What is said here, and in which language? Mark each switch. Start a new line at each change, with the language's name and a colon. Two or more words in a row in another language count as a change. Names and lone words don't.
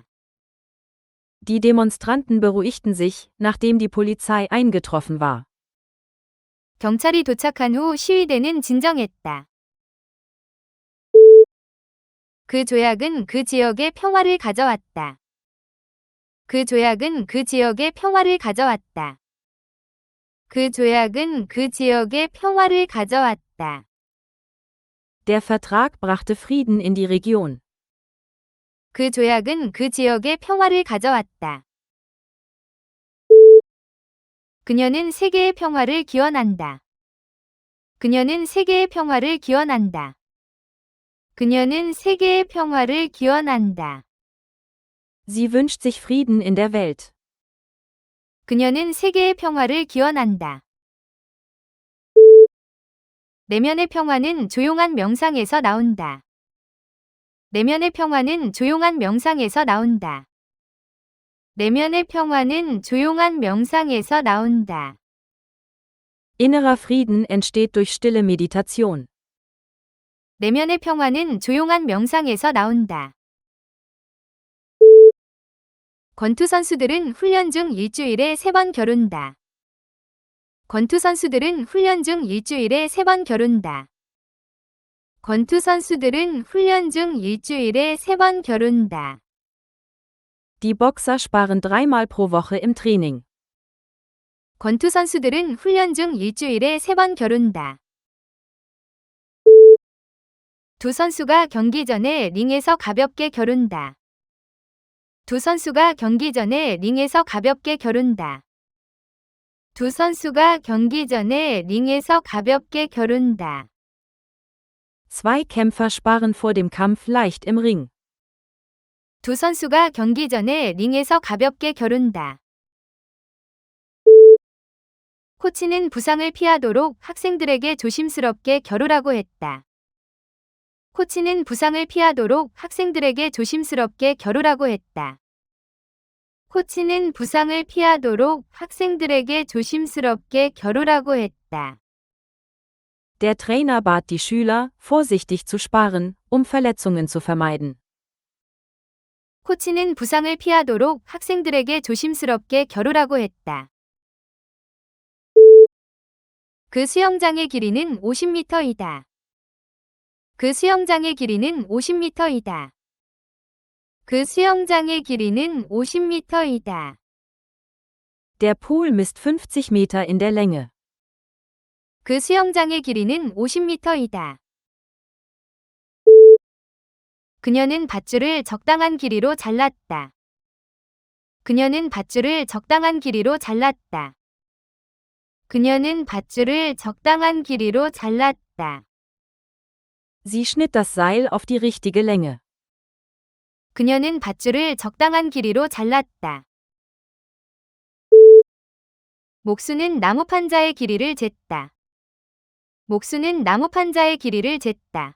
German: Die Demonstranten beruhigten sich, nachdem die Polizei eingetroffen war.
Korean: 경찰이 도착한 후 시위대는 진정했다. 그 조약은 그 지역의 평화를 가져왔다. 그 조약은 그 지역의 평화를 가져왔다. 그 조약은 그 지역의 평화를 가져왔다.
German: Der Vertrag brachte Frieden in die Region.
Korean: 그 조약은 그 지역의 평화를 가져왔다. 그녀는 세계의 평화를 기원한다. 그녀는 세계의 평화를 기원한다. 그녀는 세계의 평화를 기원한다.
German: Sie wünscht sich Frieden in der Welt.
Korean: 그녀는 세계의 평화를 기원한다. 내면의 평화는 조용한 명상에서 나온다. 내면의 평화는 조용한 명상에서 나온다. 내면의 평화는 조용한 명상에서 나온다.
German: Innerer Frieden entsteht durch stille Meditation.
Korean: 내면의 평화는 조용한 명상에서 나온다. 권투 선수들은 훈련 중 일주일에 3번 겨룬다. 권투 선수들은 훈련 중 일주일에 3번 겨룬다. 권투 선수들은 훈련 중 일주일에 3번 겨룬다.
German: Die Boxer sparen 3-mal pro Woche im Training.
Korean: 권투 선수들은 훈련 중 일주일에 3번 겨룬다. 두 선수가 경기 전에 링에서 가볍게 겨룬다. 두 선수가 경기 전에 링에서 가볍게 겨룬다. 두 선수가 경기 전에 링에서 가볍게 겨룬다.
German: Zwei Kämpfer sparen vor dem Kampf leicht im Ring.
Korean: 두 선수가 경기 전에 링에서 가볍게 겨룬다. 코치는 부상을 피하도록 학생들에게 조심스럽게 겨루라고 했다. 코치는 부상을 피하도록 학생들에게 조심스럽게 겨루라고 했다. 코치는 부상을 피하도록 학생들에게 조심스럽게 겨루라고 했다.
German: Der Trainer bat die Schüler, vorsichtig zu sparen, Verletzungen zu vermeiden.
Korean: 코치는 부상을 피하도록 학생들에게 조심스럽게 겨루라고 했다. 그 수영장의 길이는 50m이다. 그 수영장의 길이는 50m이다. 그 수영장의 길이는 50m이다.
German: Der Pool misst 50 Meter in der Länge.
Korean: 그 수영장의 길이는 50m이다. 그녀는 밧줄을 적당한 길이로 잘랐다. 그녀는 밧줄을 적당한 길이로 잘랐다. 그녀는 밧줄을 적당한 길이로 잘랐다.
German: Sie schnitt das Seil auf die richtige Länge.
Korean: 그녀는 밧줄을 적당한 길이로 잘랐다. 목수는 나무 판자의 길이를 쟀다. 목수는 나무 판자의 길이를 쟀다.